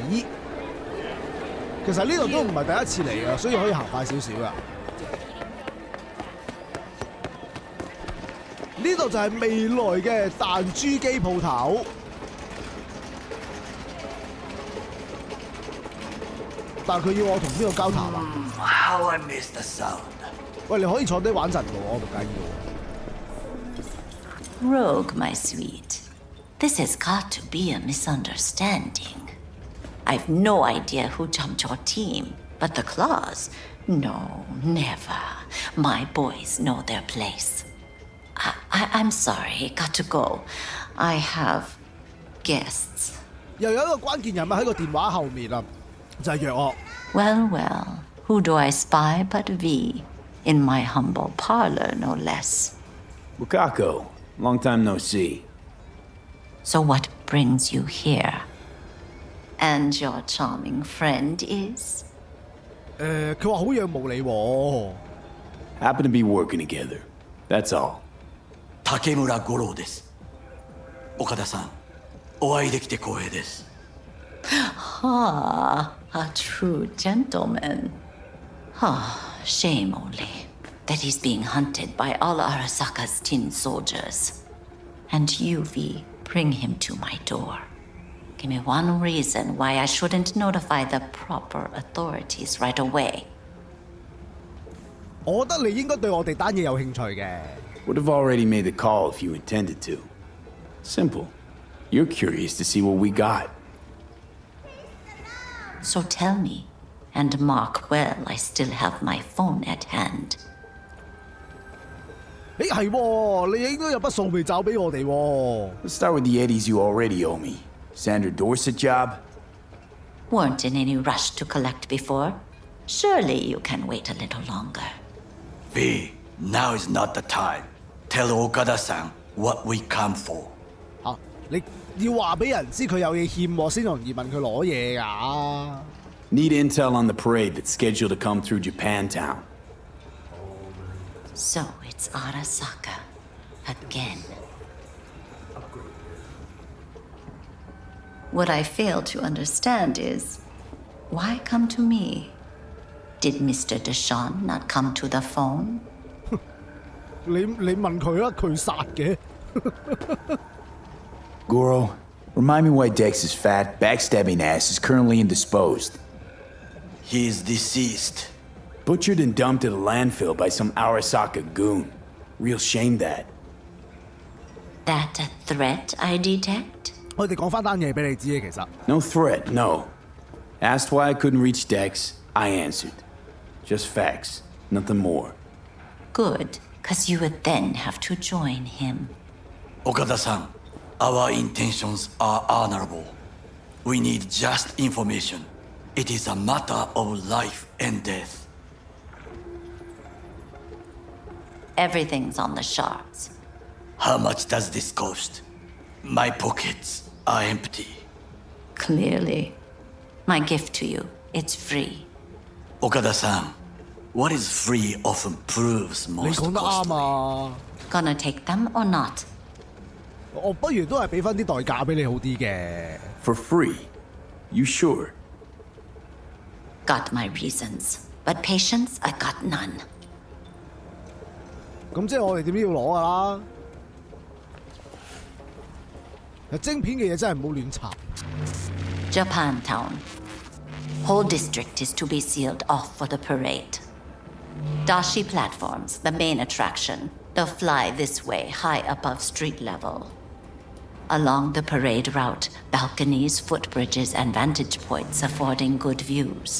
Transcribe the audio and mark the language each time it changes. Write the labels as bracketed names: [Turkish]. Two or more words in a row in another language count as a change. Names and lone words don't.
[Cantonese] 其實呢度都唔係第一次嚟嘅，所以可以行快少少噶。呢度就係未來嘅彈珠機鋪頭。但係佢要我同邊個交談啊？ [English] How I miss the sound. [Cantonese] 喂，你可以坐低玩陣喎，我唔介意喎。 [English] Rogue, my sweet. This has got to be a misunderstanding. I've no idea who jumped your team, but the claws? No, never. My boys know their place. I'm sorry, got to go. I have guests. [Cantonese] 又有一個關鍵人物喺個電話後面啊，就係約我。 [English] Well, who do I spy but V? In my humble parlor, no less. Wakako, long time no see. So what brings you here? And your charming friend is? [Cantonese] 佢話好仰慕你喎。 [English] Happen to be working together. That's all. [Japanese] 竹村五郎です。岡田さん、お会いできて光栄です。 [English] Ah, a true gentleman. Ah, shame only that he's being hunted by all Arasaka's tin soldiers. And you, V, bring him to my door. Give me one reason why I shouldn't notify the proper authorities right away. [Cantonese] 我覺得你應該對我哋單嘢有興趣嘅。 [English] Would have already made the call if you intended to. Simple. You're curious to see what we got. So tell me, and mark well I still have my phone at hand. [Cantonese] 誒係喎，你應該有筆數未找俾我哋喎。 [English] Let's start with the eddies you already owe me. Sandra Dorset job? Weren't in any rush to collect before. Surely you can wait a little longer. V, now is not the time. Tell Okada-san what we come for. [Cantonese] 嚇，你要話俾人知佢有嘢欠我先容易問佢攞嘢㗎。 [English] Need intel on the parade that's scheduled to come through Japantown. So it's Arasaka again. What I fail to understand is, why come to me? Did Mr. Deshawn not come to the phone? [Cantonese] 你問佢啦，佢殺嘅。 [English] Goro, remind me why Dex's fat, backstabbing ass is currently indisposed. He is deceased. Butchered and dumped at a landfill by some Arasaka goon. Real shame that. That a threat I detect? [Cantonese] 我哋講翻單嘢俾你知嘅，其實。 [English] No threat, no. Asked why I couldn't reach Dex, I answered. Just facts, nothing more. Good, because you would then have to join him. Okada-san, our intentions are honorable. We need just information. It is a matter of life and death. Everything's on the shards. How much does this cost? My pockets are empty. Clearly. My gift to you, it's free. Okada-san, what is free often proves [Cantonese] 你 [English] most [Cantonese] 講得啱 [English] costly. 啊！ Gonna take them or not? [Cantonese] 我不如都係俾翻啲代價俾你好啲嘅。 For free? You sure? Got my reasons, but patience I got none. 咁即係我哋點都要攞㗎啦。晶片嘅嘢真係唔好亂插。 [English] Japantown. Whole district is to be sealed off for the parade. Dashi platforms, the main attraction. They'll fly this way, high above street level. Along the parade route, balconies, footbridges, and vantage points affording good views.